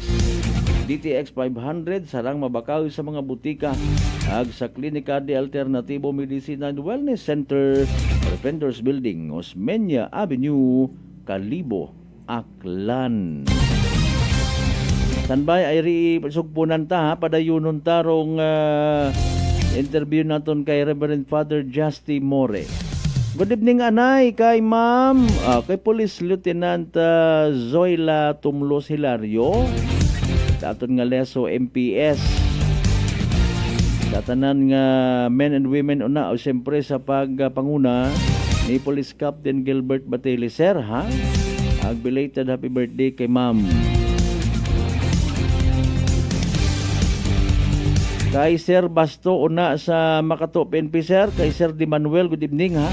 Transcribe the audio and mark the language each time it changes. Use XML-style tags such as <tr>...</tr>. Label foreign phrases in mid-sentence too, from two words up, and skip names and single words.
<akl>DTX 500 sarang mabakaw sa mga butika ag sa Klinika de Alternativo Medicina and Wellness Center, Defenders Building, Osmeña Avenue, Kalibo, Aklan. Sanbay ay sugpunan ta ha, padayunon tarong interview naton kay Reverend Father Justy More.</akl> <en>Good evening</en> <akl>anay kay ma'am, kay Police Lieutenant Zoila Tumlos Hilario, daton nga leso MPS, datanan nga</akl> <en>men and women</en> <akl>una o siyempre sa pagpanguna ni Police Captain Gilbert Batelicer ha. Ag</akl> <en>belated happy birthday</en> <akl>kay ma'am. Kay Sir Basto una sa Makato PNP sir, kay Sir Di Manuel,</akl> <en>good evening</en> <akl>ha.</akl>